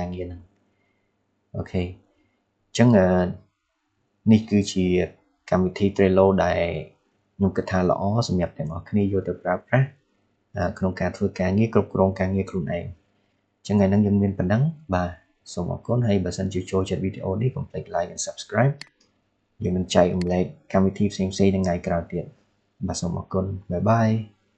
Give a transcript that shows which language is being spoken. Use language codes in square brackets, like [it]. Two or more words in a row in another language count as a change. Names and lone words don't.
[km] ងារហ្នឹងអូខេអញ្ចឹងនេះគឺជាកម្មវិធី Trello ដែលខ្ញុំគិតថាល្អសម្រាប់ទាំងអស់គ្នាយកទៅប្រើប្រាស់ក្នុងការធ្វើការងារគ្រប់គ្រងការងារខ្លួនឯងអញ្ចឹងថ្ងៃហ្នឹងយើងមានប៉ុណ្ណឹងបាទសូមអរគុណហើយបើសិនជាចូលចិត្តវីដេអូនេះកុំភ្លេច [en] like and subscribe [km] យើងនឹងចែករំលែកកម្មវិធីផ្សេងៗនៅថ្ងៃក្រោយទៀតបាទសូមអរគុណបាយបាយ